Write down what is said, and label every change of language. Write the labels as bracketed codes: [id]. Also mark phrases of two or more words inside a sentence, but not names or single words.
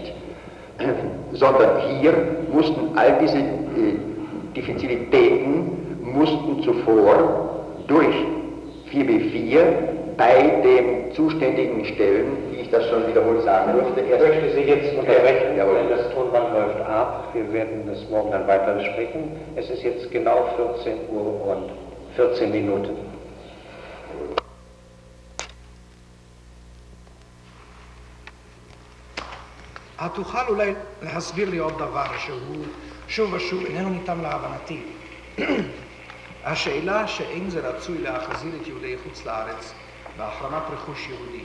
[de] Sondern hier mussten all diese Diffizilitäten zuvor durch 4b4 bei den zuständigen Stellen, wie ich das schon wiederholt sagen durfte. Ich möchte Sie jetzt unterbrechen, denn das Tonband läuft ab. Wir werden das morgen dann weiter besprechen. Es ist jetzt genau 14 Uhr und 14 Minuten. [he] התוכל אולי להסביר לי עוד דבר שהוא שוב ושוב איננו ניתן להבנתי. השאלה שאין זה רצוי להחזיר את יהודי חוץ לארץ בהחרמת רכוש יהודי.